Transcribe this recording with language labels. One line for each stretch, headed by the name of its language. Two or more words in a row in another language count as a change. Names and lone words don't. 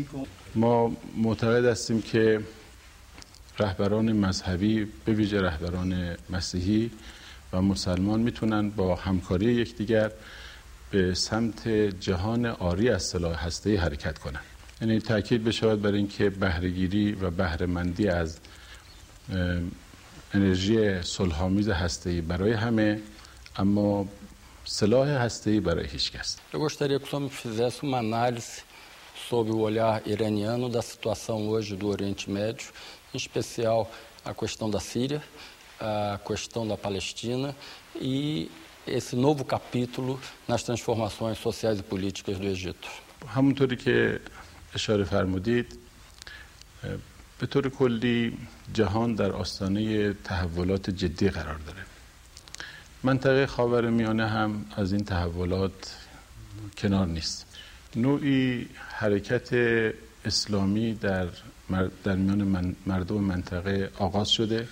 Persian: ما معتقد هستیم که رهبران مذهبی، به ویژه رهبران مسیحی و مسلمان، میتونن با همکاری یکدیگر به سمت جهان عاری از سلاح هسته‌ای حرکت کنند. یعنی تاکید بشود بر اینکه بهره‌گیری و بهره‌مندی از انرژی صلح‌آمیز هسته‌ای برای همه، اما سلاح هسته‌ای برای هیچ کس.
Portuguese: Eu gostaria que o senhor me fizesse uma análise sobre o olhar iraniano da situação hoje do Oriente Médio, em especial a questão da Síria, a questão da Palestina e esse novo capítulo nas transformações sociais e políticas do Egito.
Persian: همونطوری که اشاره فرمودید، به طور کلی جهان در آستانه تحولات جدی قرار داره. منطقه خاورمیانه هم از این تحولات کنار نیست. نوعی حرکت اسلامی در میان مردم منطقه آغاز شده.